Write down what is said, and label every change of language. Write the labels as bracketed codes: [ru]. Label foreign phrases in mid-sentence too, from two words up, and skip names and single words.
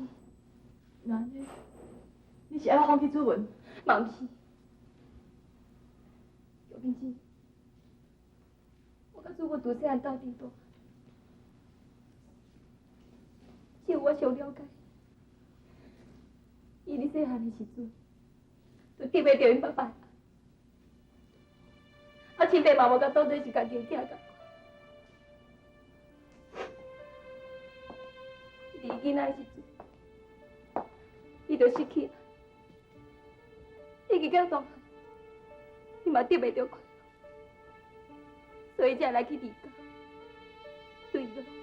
[nan] 那安尼，你是爱我放弃祖文？嘛毋是。玉萍姐，我甲祖文从细汉斗阵大，只有我上了解。细汉的时阵，就得袂着因爸爸。啊，亲爸嘛无甲当作是家己的囝甲。伊伫囡仔的时阵，伊就失去了。伊日到大汉，伊嘛得袂着快乐，所以才来去离家，对了。